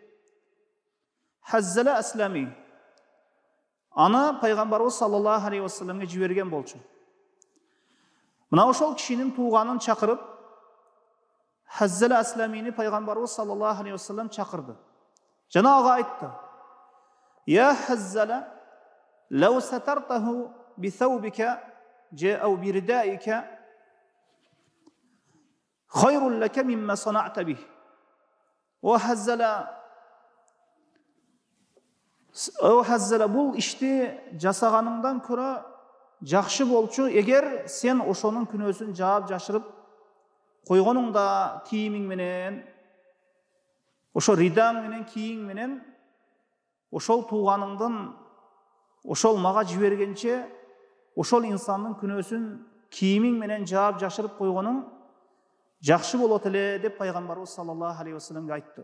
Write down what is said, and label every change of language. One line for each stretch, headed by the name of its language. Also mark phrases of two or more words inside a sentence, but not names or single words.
Kyrgyz: Хаззала аслами. Аны Пайгамбарыбыз
Arabic: صلى الله عليه وسلم
Kyrgyz: жиберген болчу. Мына ошол кишинин тууганын чакырып, Хаззала асламини Пайгамбарыбыз
Arabic: صلى الله عليه وسلم
Kyrgyz: чакырды. Жана ага айтты:
Arabic: "يا هزال، لو سترته بثوبك أو بردائك خير لك مما صنعت به."
Kyrgyz: О Хаззала, бул ишти жасаганыңдан көрө жакшы болчу эгер сен ошонун күнөөсүн жаап жашырып койгонуңда кийимиң менен, ошо ридаң менен, кийиң менен, ошол тууганыңдын ошол мага жибергенче ошол инсандын күнөөсүн кийимиң менен жаап жашырып койгонуң жакшы болот эле деп Пайгамбарыбыз
Arabic: صلى الله عليه وسلم
Kyrgyz: айтты.